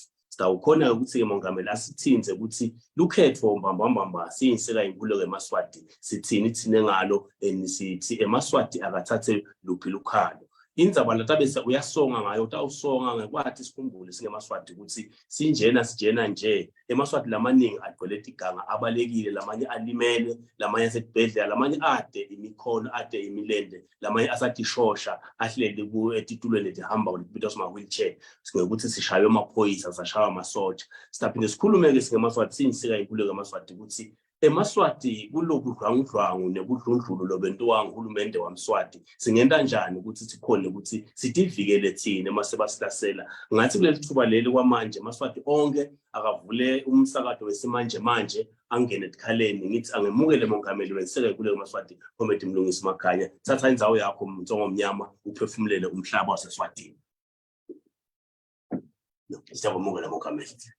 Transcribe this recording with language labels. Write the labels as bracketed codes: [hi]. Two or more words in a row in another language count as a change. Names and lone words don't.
[ss] Sitawukhona ukuthi mongameli asithinze ukuthi lukhetho mbamba siyinsika yenkululeko yeMaswati sithini ithine ngalo sithi eMaswati akathathe luphi lukhalo. Indzaba latabese uyasonga ngayo utawusonga ngekwathi sikhumbule singeMaswati ukuthi sijena nje eMaswati lamaningi agcwele iganga abalekile lamanye alimele lamanye asebhedlela lamanye ade imikhono ade imilende lamanye asatishosha ahleli ku etitulweni letihamba kulibito sima wheelchair singekuthi sishaywe amaphoyisa sashaywa amasotsha. Siphinde sikhulume ke singeMaswati siyinsika yenkululeko yeMaswati ukuthi eMaswati kulokudlwangudlwangu nebudlundlulu lobentiwa nguhulumende waMswati singenta njani ukuthi sikhona ukuthi sidivikele thina masebasilasela. Ngathi kuleli thuba leli kwamanje eMaswati onke akavule umsakato wesimanje manje angene etikhaleni ngithi angemukele mongameli wensika yenkululeko yeMaswati Comrade Mlungisi Makhanya thatha indzawo yakho mtsongo omnyama uphefumulele umhlaba waseSwatini. Siyabonga mongameli.